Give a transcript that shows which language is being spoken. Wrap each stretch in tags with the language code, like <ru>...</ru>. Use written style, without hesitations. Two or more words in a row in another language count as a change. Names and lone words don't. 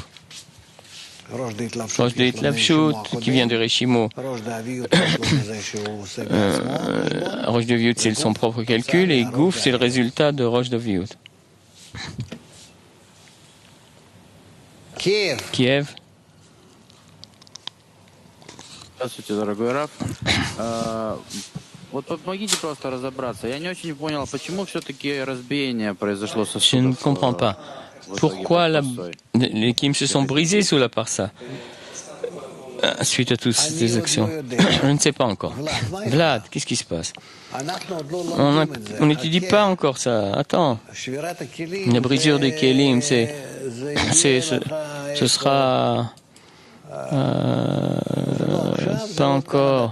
<fr>Rosh de Itlapshut, qui vient de Reshimo. Rosh d'Oviut, c'est son propre calcul, et Gouf, c'est le résultat de Rosh d'Oviut. Kiev.</fr> <ru>Здравствуйте, дорогой Раф. Вот помогите просто разобраться. Я не очень понял, почему все-таки разбиение произошло со</ru> <fr>Je ne comprends pas. Pourquoi les Kim se sont brisés sous la parsa suite à toutes ces actions? Je ne sais pas encore. Vlad, qu'est-ce qui se passe? On n'étudie pas encore ça. Attends. La brisure des Kélim, ce sera pas encore.</fr>